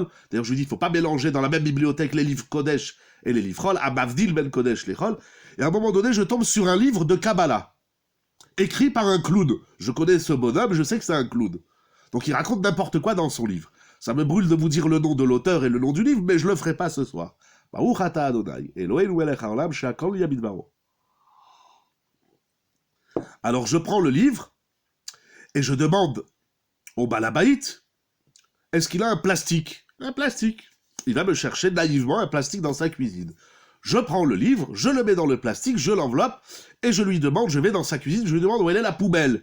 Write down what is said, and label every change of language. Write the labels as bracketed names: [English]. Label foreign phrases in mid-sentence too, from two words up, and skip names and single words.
[French] D'ailleurs, je lui dis, il ne faut pas mélanger dans la même bibliothèque les livres Kodesh et les livres Chol. [Hebrew] להבדיל בין קודש [French] les Chol. Et à un moment donné, je tombe sur un livre de Kabbalah, écrit par un clown. Je connais ce bonhomme, je sais que c'est un clown. Donc il raconte n'importe quoi dans son livre. Ça me brûle de vous dire le nom de l'auteur et le nom du livre, mais je ne le ferai pas ce soir. [Hebrew] ברוך אתה ה', אלוהינו מלך העולם שהכל נהיה בדברו. [French] Alors je prends le livre et je demande au balabaït, est-ce qu'il a un plastique? Un plastique. Il va me chercher naïvement un plastique dans sa cuisine. Je prends le livre, je le mets dans le plastique, je l'enveloppe, et je lui demande, je vais dans sa cuisine, je lui demande où elle est la poubelle.